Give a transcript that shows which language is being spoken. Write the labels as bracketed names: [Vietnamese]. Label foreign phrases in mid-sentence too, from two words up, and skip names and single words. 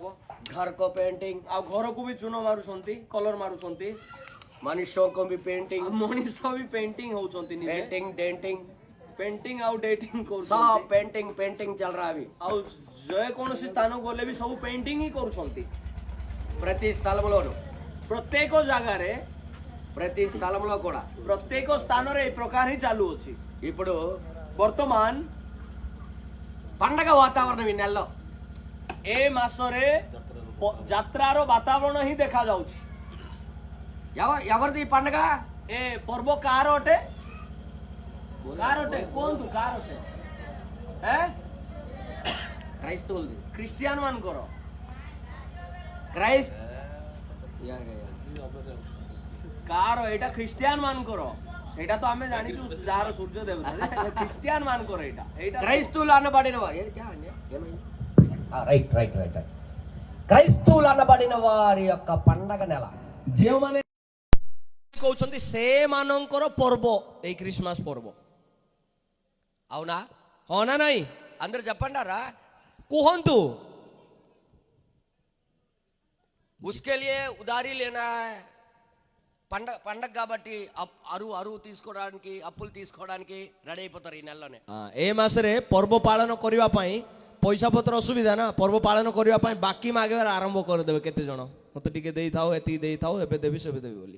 [Hindi] ଘରको पेंटिंग, [Odia] ଆଉ ଘରକୁ ବି ଚୂନ ମାରୁଛନ୍ତି, କଲର ମାରୁଛନ୍ତି, [Hindi] मनुष्यों को भी पेंटिंग, [Odia] ଆଉ ମଣିଷ ବି ପେଣ୍ଟିଂ ହଉଛନ୍ତି ନିଜେ। [English] painting denting, [Odia] ପେଣ୍ଟିଂ ଆଉ ଡେଟିଂ [Hindi] सब [Odia] କରୁଛନ୍ତି, [English] painting painting [Hindi] चल रहा है अभी. [Odia] ଆଉ ଯେକୌଣସି ସ୍ଥାନକୁ ଗଲେ ବି ସବୁ ପେଣ୍ଟିଂ ହିଁ କରୁଛନ୍ତି। [Telugu] ప్రతి స్థలంలోను [Odia] ପ୍ରତ୍ୟେକ ଜାଗାରେ [Telugu] ప్రతి స్థలంలో కూడా [Odia] ପ୍ରତ୍ୟେକ ସ୍ଥାନରେ ଏଇ ପ୍ରକାର ହିଁ ଚାଲୁଅଛି। [Telugu] ఇప్పుడు [Odia] ବର୍ତ୍ତମାନ [Telugu] పండగ వాతావరణం ఈ నెలలో [Odia] ଏ ମାସରେ ଯାତ୍ରାର ବାତାବରଣ ହିଁ ଦେଖାଯାଉଛି। [Telugu] ఎవరిది ఈ పండగ? [Odia] ଏ ପର୍ବ କାହାର ଅଟେ? କାହାର ଅଟେ? କୁହନ୍ତୁ କାହାର ଅଟେ? [Telugu] క్రైస్తవులది. [Odia] ଖ୍ରୀଷ୍ଟିଆନ ମାନଙ୍କର। [Telugu] క్రైస్త [Odia] କାହାର? ଏଇଟା ଖ୍ରୀଷ୍ଟିଆନ ମାନଙ୍କର। ସେଇଟା ତ ଆମେ ଜାଣିଛୁ ଯାହାର ସୂର୍ଯ୍ୟ ଦେବତା, ଖ୍ରୀଷ୍ଟିଆନ ମାନଙ୍କର ଏଇଟା। ଏଇଟା [Telugu] క్రైస్తవులు అనబడిన వారు [English] right right right [Telugu] క్రైస్తవులు అనబడిన వారి యొక్క పండగ నెల. [Odia] ଯେଉଁମାନେ କହୁଛନ୍ତି ସେମାନଙ୍କର ପର୍ବ ଏଇ ଖ୍ରୀଷ୍ଟମାସ ପର୍ବ। [Telugu] అవునా? [Odia] ହଁ ନା ନାଇଁ? [Telugu] అందరు చెప్పండారా? [Odia] କୁହନ୍ତୁ। [Hindi] उसके लिए उधारी लेना है. [Telugu] పండగ కాబట్టి అరువు తీసుకోవడానికి అప్పులు తీసుకోవడానికి రెడీ అయిపోతారు ఈ నెలలోనే. [Odia] ଏ ମାସରେ ପର୍ବ ପାଳନ କରିବା ପାଇଁ ପଇସା ପତ୍ର ଅସୁବିଧା ନା, ପର୍ବ ପାଳନ କରିବା ପାଇଁ ବାକି ମାଗିବାର ଆରମ୍ଭ କରିଦେବେ କେତେ ଜଣ। ମତେ ଟିକେ ଦେଇଥାଉ, ଏତିକି ଦେଇଥାଉ, ଏବେ ଦେବି ସେବେ ଦେବି ବୋଲି।